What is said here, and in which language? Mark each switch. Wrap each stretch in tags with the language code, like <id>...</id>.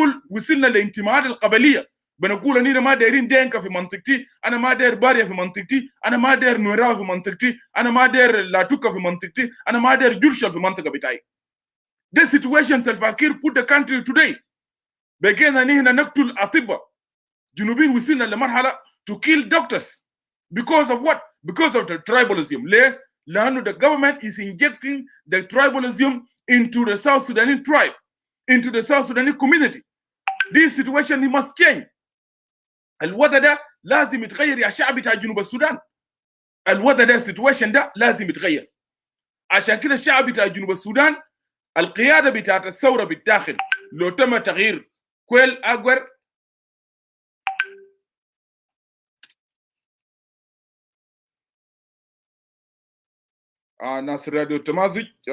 <ar>وصلنا لانتماءات القبليه. بنقول اننا ما دايرين دينكا في منطقتي، انا ما داير باريا في منطقتي، انا ما داير نويراو في منطقتي، انا ما داير لاتوكا في منطقتي، انا ما داير جرشل في المنطقه بتاعي.</ar> <en>The situation Salva-Kiir put the country today.</en> <ar>بقينا نحن نقتل اطباء. جنوبين وصلنا لمرحله</ar> <en>to kill doctors because of what? Because of the tribalism.</en> <ar>ليه؟ لانه</ar> <en>the government is injecting the tribalism into the South Sudanese tribe, into the South Sudanese community. This situation must change.</en> <ar>الوضع ده لازم يتغير يا شعب بتاع جنوب السودان. الوضع ده situation ده لازم يتغير. عشان كده الشعب بتاع جنوب السودان القياده بتاعت الثوره بالداخل لو تم تغيير كويل اغوير ناس راديو التمازج</ar>